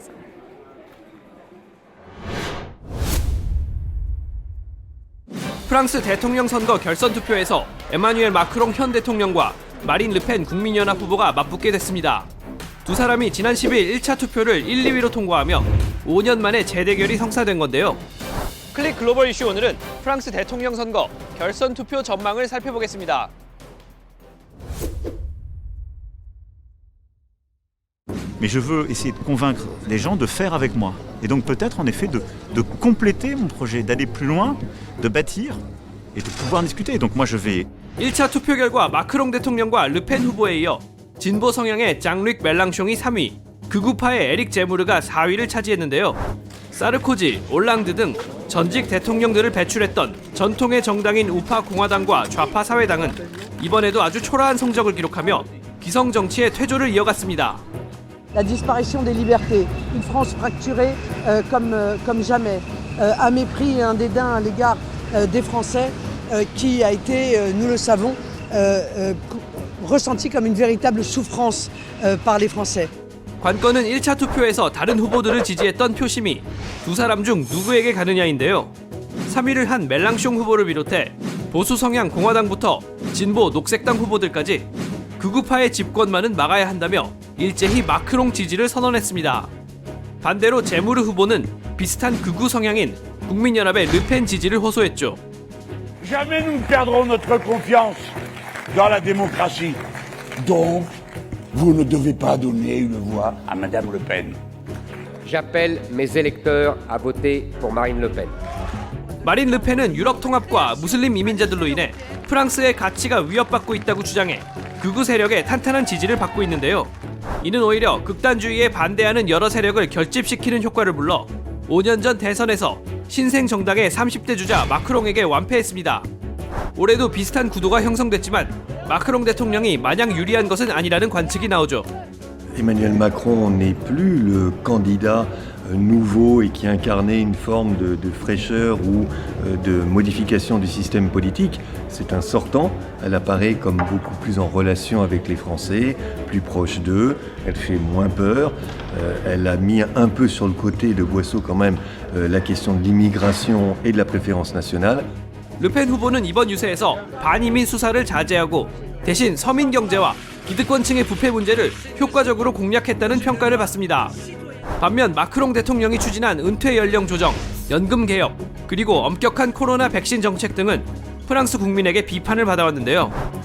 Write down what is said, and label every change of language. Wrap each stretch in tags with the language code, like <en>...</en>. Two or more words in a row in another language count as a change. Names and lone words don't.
<ko>프랑스 대통령 선거 결선 투표에서 에마뉘엘 마크롱 현 대통령과 마린 르펜 국민연합 후보가 맞붙게 됐습니다. 두 사람이 지난 10일 1차 투표를 1, 2위로 통과하며 5년 만에 재대결이 성사된 건데요. 클릭 글로벌 이슈 오늘은 프랑스 대통령 선거 결선 투표 전망을 살펴보겠습니다.</ko> <fr>Mais je veux essayer de convaincre les gens de faire avec moi. Et donc peut-être en effet de compléter mon projet, d'aller plus loin, de bâtir et de pouvoir discuter. Donc moi je vais</fr> <ko>1차 투표 결과 마크롱 대통령과 르펜 후보에 이어 진보 성향의 장르익 멜랑숑이 3위, 극우파의 에릭 제무르가 4위를 차지했는데요. 사르코지, 올랑드 등 전직 대통령들을 배출했던 전통의 정당인 우파 공화당과 좌파 사회당은 이번에도 아주 초라한 성적을 기록하며 기성 정치의 퇴조를 이어갔습니다.</ko> <fr>La disparition des libertés, une France fracturée comme jamais, un mépris et un dédain à l'égard des Français qui a été, nous le savons, ressenti comme une véritable souffrance par les Français.</fr> <ko>관건은 1차 투표에서 다른 후보들을 지지했던 표심이 두 사람 중 누구에게 가느냐인데요. 3위를 한 멜랑숑 후보를 비롯해 보수 성향 공화당부터 진보 녹색당 후보들까지 극우파의 집권만은 막아야 한다며 일제히 마크롱 지지를 선언했습니다. 반대로 제무르 후보는 비슷한 극우 성향인 국민연합의 르펜 지지를 호소했죠.</ko> <fr>Jamais nous ne perdrons notre confiance dans la démocratie. Donc, vous ne devez pas donner une voix à Madame Le Pen. J'appelle mes électeurs à voter pour Marine Le Pen.</fr> <ko>마린 르펜은 유럽 통합과 무슬림 이민자들로 인해 프랑스의 가치가 위협받고 있다고 주장해 극우 세력의 탄탄한 지지를 받고 있는데요. 이는 오히려 극단주의에 반대하는 여러 세력을 결집시키는 효과를 불러 5년 전 대선에서 신생 정당의 30대 주자 마크롱에게 완패했습니다. 올해도 비슷한 구도가 형성됐지만 마크롱 대통령이 마냥 유리한 것은 아니라는 관측이 나오죠.</ko> <fr>Emmanuel Macron n'est plus le candidat nouveau et qui incarnait une forme de fraîcheur ou de modification du système politique. C'est un sortant. Elle apparaît comme beaucoup plus en relation avec les Français, plus proche d'eux. Elle fait moins peur. Elle a mis un peu sur le côté de Boisseau quand même la question de l'immigration et de la préférence nationale.</fr> <ko>르펜 후보는 이번 유세에서 반이민 수사를 자제하고 대신 서민 경제와 기득권층의 부패 문제를 효과적으로 공략했다는 평가를 받습니다. 반면 마크롱 대통령이 추진한 은퇴 연령 조정, 연금 개혁, 그리고 엄격한 코로나 백신 정책 등은 프랑스 국민에게 비판을 받아왔는데요.</ko>